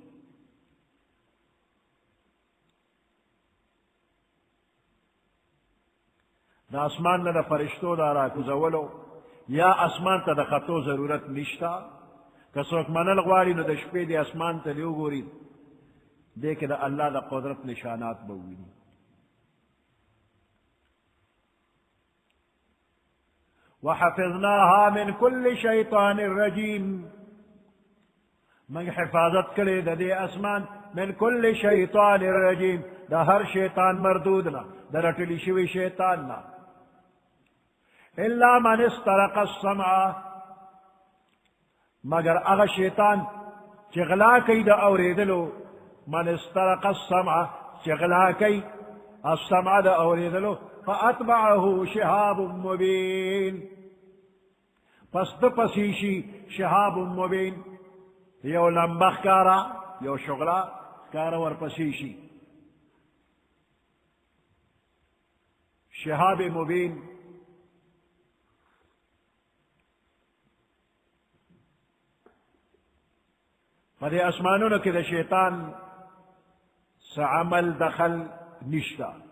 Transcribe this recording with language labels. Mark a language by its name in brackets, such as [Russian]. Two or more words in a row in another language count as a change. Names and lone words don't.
[Pashto] د اسمان نه د فرشتو دا راکوزولو یا اسمان ته د خطو ضرورت نشته. که څوک منل غواړي نو د شپې د اسمان ته دې وګوري، دې کې د الله د قدرت نشانات به وویني. [Arabic] وحفظناها من كل شيطان رجيم، [Pashto] من حفاظت کړي د دې اسمان [Arabic] من كل شيطان رجيم، د هر شیطان مردود نه، د رټلی شوي شیطان نه. الا من استرق السمع، [Pashto] مگر هغه شیطان چې غلا کوي د اورېدلو. [Arabic] من استرق السمع، [Pashto] چې غلا کوي السمع د اورېدلو. [Arabic] فأتبعه شهاب مبين، [Pashto] پس د پسې شي [Arabic] شهاب مبين، [Pashto] یو لمبه ښکاره، یو شغله ښکاره ورپسې شي. [Arabic] شهاب مبين [Pashto] په دې اسمانونو کې د شیطان څه عمل دخل نشته.